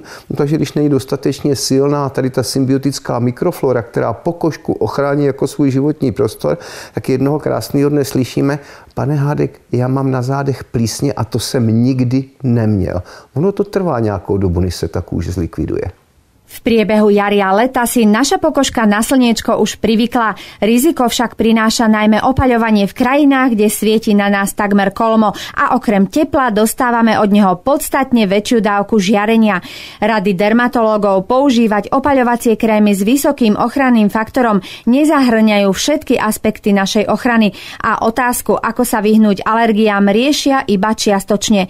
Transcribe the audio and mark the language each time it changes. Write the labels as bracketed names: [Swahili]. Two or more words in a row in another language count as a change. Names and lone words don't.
[Czech] No, takže když není dostatečně silná tady ta symbiotická mikroflora, která pokožku ochrání jako svůj životní prostor, tak jednoho krásného dne slyšíme: pane Hádek, já mám na zádech plísně a to jsem nikdy neměl. Ono to trvá nějakou dobu, než se ta kůže zlikviduje. [Slovak] V priebehu jary a leta si naša pokožka na slniečko už privykla. Riziko však prináša najmä opaľovanie v krajinách, kde svieti na nás takmer kolmo a okrem tepla dostávame od neho podstatne väčšiu dávku žiarenia. Rady dermatológov používať opaľovacie krémy s vysokým ochranným faktorom nezahŕňajú všetky aspekty našej ochrany a otázku, ako sa vyhnúť alergiám, riešia iba čiastočne.